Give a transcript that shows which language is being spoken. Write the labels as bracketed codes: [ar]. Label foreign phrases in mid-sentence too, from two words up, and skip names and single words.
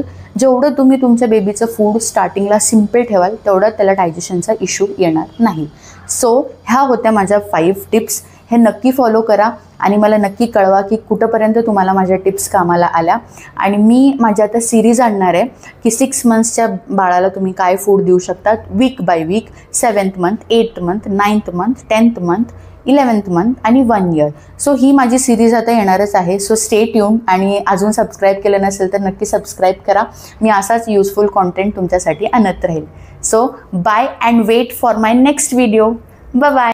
[mr] जेवढं तुम्ही तुमच्या [en] babyचं food startingला simple [mr] ठेवाल तेवढा त्याला [en] digestionचा issue [mr] येणार नाही. सो ह्या होत्या माझ्या 5 टिप्स. हे नक्की फॉलो करा आणि मला नक्की कळवा की कुठंपर्यंत तुम्हाला माझ्या टिप्स कामाला आल्या. आणि मी माझ्या आता सिरीज आणणार आहे की 6 monthsच्या बाळाला तुम्ही काय फूड देऊ शकता [en] week by week, 7th month, 8th month, 9th month, 10th month, 11th month आणि 1 year. [mr] सो ही माझी सिरीज आता येणारच आहे. [en] so stay tune [mr] आणि अजून सबस्क्राईब केलं नसेल तर नक्की सबस्क्राईब करा. मी असाच [en] useful content [mr] तुमच्यासाठी आणत राहील. [en] so bye and wait for my next video. bye bye.